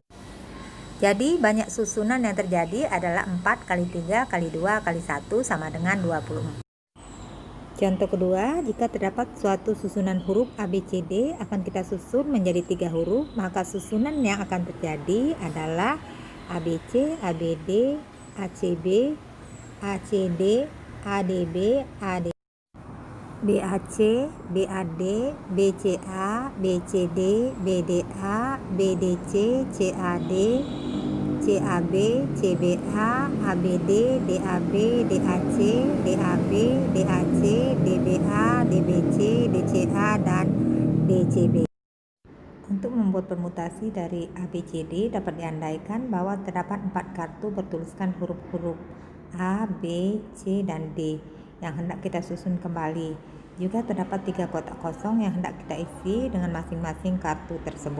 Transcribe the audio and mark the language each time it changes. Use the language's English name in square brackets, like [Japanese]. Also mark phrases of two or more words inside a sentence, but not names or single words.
[Indonesian] Jadi banyak susunan yang terjadi adalah 4 kali 3 kali 2 kali 1 sama dengan 24. Contoh kedua, jika terdapat suatu susunan huruf ABCD akan kita susun menjadi 3 huruf, maka susunan yang akan terjadi adalah ABC, ABD, ACB, ACD, ADB, AD, BAC, BAD, BCA, BCD, BDA, BDC, CAD, CAB, CBA, ABD, DAB, DAC, DAB, DAC, DBA, DBC, DCA, dan DCB. Untuk membuat permutasi dari ABCD dapat diandaikan bahwa terdapat 4 kartu bertuliskan huruf-huruf A, B, C, dan D yang hendak kita susun kembali. Juga terdapat 3 kotak kosong yang hendak kita isi dengan masing-masing kartu tersebut.